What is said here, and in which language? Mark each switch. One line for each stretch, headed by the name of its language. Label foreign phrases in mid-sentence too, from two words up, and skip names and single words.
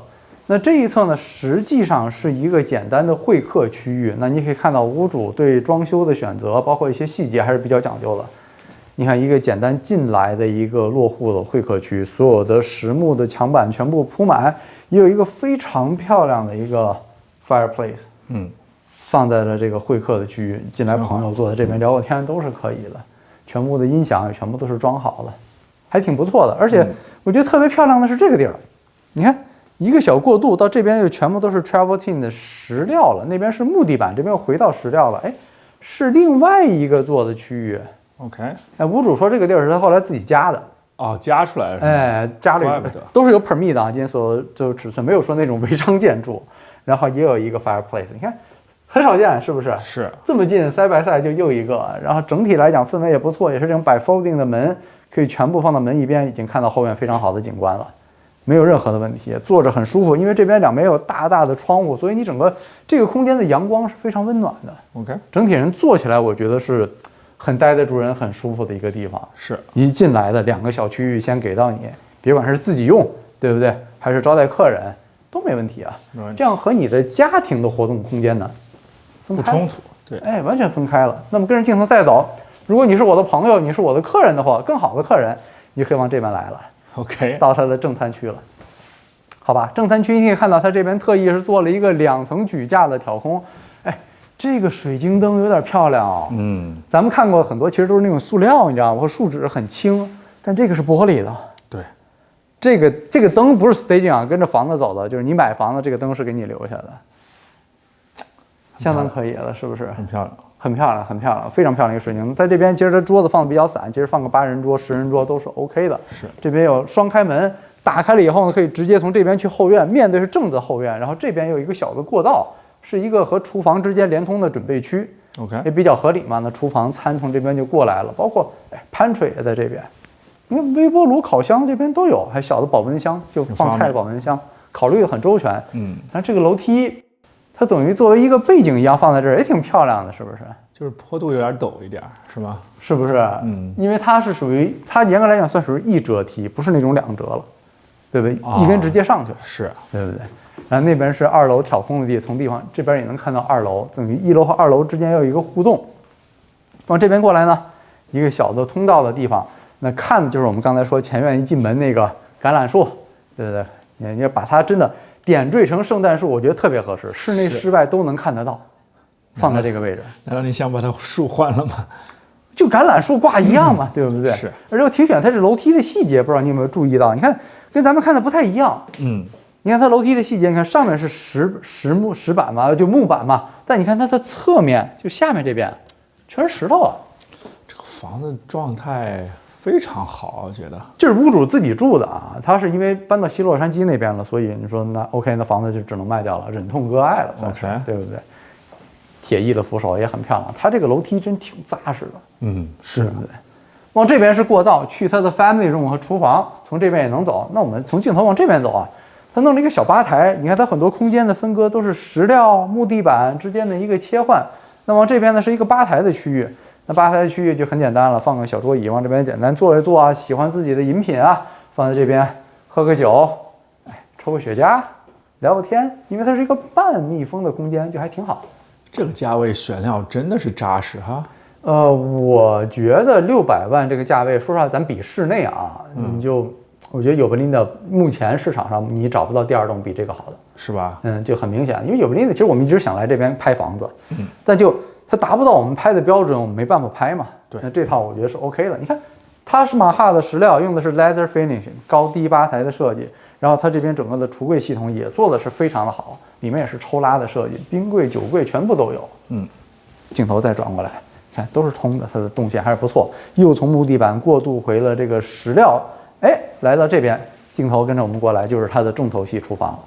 Chinese: 那這一側呢，實際上是一個簡單的會客區域。那你可以看到屋主對裝修的選擇，包括一些細節還是比較講究的。你看一個簡單進來的一個落戶的會客區，所有的實木的牆板全部鋪滿，也有一個非常漂亮的一個 fireplace，放在了這個會客的區域。進來朋友坐在這邊聊個天都是可以的，全部的音響也全部都是裝好的，還挺不錯的。而且我覺得特別漂亮的是這個地兒，你看。一個小過渡到這邊就全部都是 travertine 的石料了，那邊是木地板，這邊又回到石料了。是另外一個做的區域。 OK。屋主說這個地兒是他後來自己加的。哦，加出來的。加了都是有 permit 的啊，今天所有就尺寸沒有說那種違章建築。然後也有一個 fireplace，你看很少見，是不是？是。這麼近，
English: side by side
Chinese: 就又一個，然後整體來講氛圍也不錯，也是這種 bifolding 的門， 可以全部放到門一邊，已經看到後院非常好的景觀了，沒有任何的問題，坐着很舒服。因為這邊兩邊有大大的窗戶，所以你整個這個空間的陽光是非常溫暖的。 OK，整體人坐起來，我覺得是很待得住人、很舒服的一個地方。是一進來的2個小區域先給到你，別管是自己用，對不對？還是招待客人，都沒問題啊。這樣和你的家庭的活動空間呢，分開不衝突。對，哎，完全分開了。那麼跟着鏡頭再走，如果你是我的朋友，你是我的客人的话，更好的客人，你可以往這邊來了。 OK，到它的正餐區了。好吧，正餐區你可以看到，它這邊特意是做了一個2層舉架的挑空。哎，這個水晶燈有點漂亮哦。咱們看過很多，其實都是那種塑料，你知道嗎？或树脂很輕，但這個是玻璃的。对，這個燈不是 staging 啊，跟着房子走的，就是你買房子，這個燈是給你留下的。相当可以了，是不是？很漂亮，很漂亮，很漂亮，非常漂亮一個水晶。在这邊，其實它桌子放的比較散，其實放個8人桌、10人桌都是 OK 的。是，這邊有雙開門，打開了以後呢，可以直接從這邊去後院，面對是正的後院，然後這邊有一個小的過道，是一個和廚房之間連通的準備區。 OK，也比較合理嘛。那廚房餐從這邊就過來了，包括 pantry 也在這邊。你看微波爐、烤箱這邊都有，還有小的保溫箱，就放菜的保溫箱，考慮的很周全。但這個樓梯。它等於作為一個背景一樣放在這兒，也挺漂亮的，是不是？就是坡度有點陡一點，是吧？是不是？因為它是屬於它嚴格來講算屬於1折梯，不是那種2折了，對不对？一根直接上去了，是，對不对？然后那邊是2樓挑空的地，從地方這邊也能看到2 樓，等於1樓和2樓之間要有一個互動。往這邊過來呢，一個小的通道的地方，那看的就是我們剛才說前院一進門那個橄欖樹，對不对？你要把它真的。點綴成聖誕樹，我覺得特別合適，室內室外都能看得到，放在這個位置。難道你想把它樹換了嗎？就橄欖樹掛一樣嘛，對不對？是。而且我挺喜歡它這樓梯的細節，不知道你有沒有注意到？你看，跟咱們看的不太一樣。你看它樓梯的細節，你看上面是石板嘛，就木板嘛，但你看它的側面，就下面這邊，全是石頭啊。這個房子狀態非常好，我覺得這是屋主自己住的啊，他是因為搬到西洛杉磯那邊了，所以你說那 OK， 那房子就只能賣掉了，忍痛割愛了， OK，对不对？鐵藝的扶手也很漂亮，它這個樓梯真挺紮實的，是，對不對？往這邊是過道，去它的
English: family room
Chinese: 和廚房，從這邊也能走。那我們從鏡頭往這邊走啊，它弄了一個小吧台，你看它很多空間的分割都是石料、木地板之間的一個切換。那往這邊呢是一個吧台的區域。那吧台的區域就很簡單了，放個小桌椅往這邊簡單坐一坐啊，喜歡自己的飲品啊，放在這邊喝個酒，抽個雪茄，聊個天，因為它是一個半密封的空間，就還挺好。這個價位選料真的是扎實哈。我覺得600萬這個價位，說實話，咱比室內啊，我覺得尤伯林的目前市場上你找不到第2棟比這個好的，是吧？就很明顯，因為尤伯林的其實我們一直想來這邊拍房子，但就它達不到我們拍的標準，我們沒辦法拍嘛。對，那這套我覺得是 OK 的。你看，它是馬哈的石料，用的是
English: leather finishing
Chinese: 高低吧台的設計，然後它這邊整個的櫥櫃系統也做的是非常的好，裡面也是抽拉的設計，冰櫃、酒櫃全部都有。鏡頭再轉過來，看都是通的，它的動線還是不錯。又從木地板過渡回了這個石料，來到這邊，鏡頭跟着我們過來，就是它的重頭戲廚房了。